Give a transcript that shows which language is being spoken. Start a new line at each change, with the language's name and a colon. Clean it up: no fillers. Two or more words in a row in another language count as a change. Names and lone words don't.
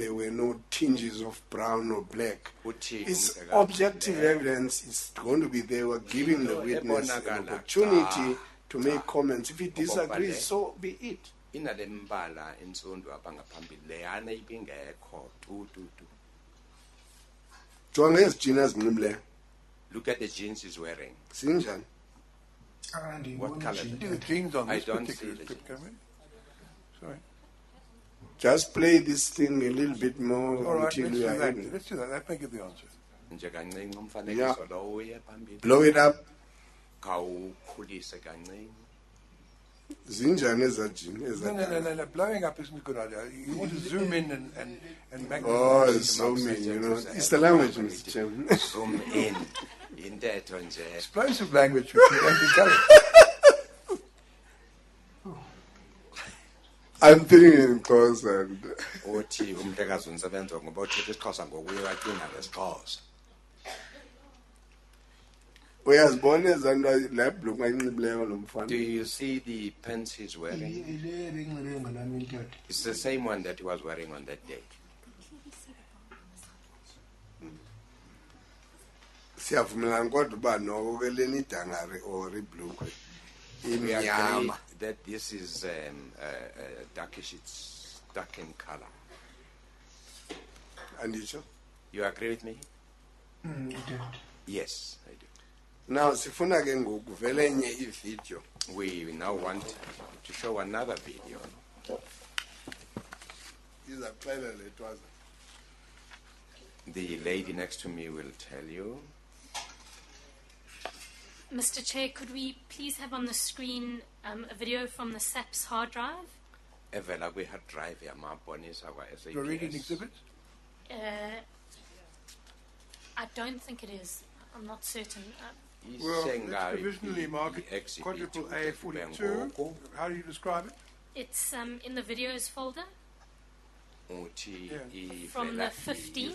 English: There were no tinges of brown or black. It's objective evidence. It's going to be there. We're giving the witness an opportunity to make comments. If he disagrees, so be it.
Xhosa: Inale mbala insundu apha ngaphambili leyana ibingekho tu. Jonga ezijini ezinxibileyo.
English: Look at the jeans he's wearing.
Xhosa: Zinjani?
English: What color? The jeans on I this don't particular see the picture. Sorry. Just play this thing a little bit more All right, until let's we do are that. in. Let's do that. That may give the answer.
Xhosa: Nje kancinci umfanekiso lowo uye phambili.
English: Blow it up.
Xhosa: Khawukhulise kancinci. Zinjani ezajini
English: No,
Xhosa: ezadala.
English: Blowing up isn't a good idea. You want to zoom in and magnify. Oh, zoom in, you know. It's the language, Mr. Chairman. Zoom in.
Xhosa: Intetho nje.
English: Explosive language, which we don't encourage. I'm thinking in cause and
Xhosa: Uthi umhlekazi unisebenza ngoba uthetha isiXhosa ngokuye waqina ngesixhosa. uyazibona ezanto la bhlungu ayinxibileyo lo mfana.
English: Do you see the pants he's wearing? It's the same one that he was wearing on that day.
Xhosa: Siyavumelana kodwa uba noko ke leni idangari or ibhlukwe
English: We agree
Xhosa: imnyama.
English: that this is darkish, it's dark in color.
Xhosa: Anditsho?
English: You agree with me? Yes, I do.
Xhosa: Now sifuna ke ngoku vele enye ivideo.
English: We now want to show another video.
Xhosa: Izaxela le twaza.
English: The lady next to me will tell you. Mr. Chair, could we please have on the screen a video from the SAP's hard drive?
Xhosa: Evela
English: we had drive
Xhosa: yamabonisa kwa SABC.
English: You're reading exhibit? I don't think it is. I'm not certain. Well, let's provisionally mark it quadruple A42. How do you describe it? It's in the videos folder. From the 15th.